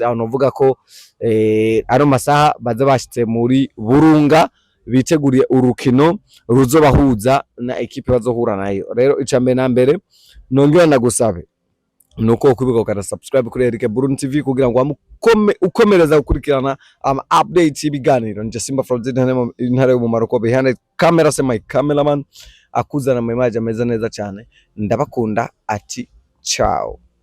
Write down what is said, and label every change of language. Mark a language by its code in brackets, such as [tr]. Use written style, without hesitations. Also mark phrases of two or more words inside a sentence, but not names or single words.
[rn] Aho novuga ko ari masaha baza bashitse muri Burunga biteguriye urukino ruzobahuza na equipe bazohura nayo. Rero icambe na mbere nongera ndagusabe nuko kubiga ukara subscribe kuri Eric Burun TV kugira ngo ukomereza gukurikirana update y'ibiganiro. Nje Simba from intare yo mu Maroko, [en] behind camera my cameraman [rn] akuzana mu image ameze neza cyane. Ndabakunda ati ciao.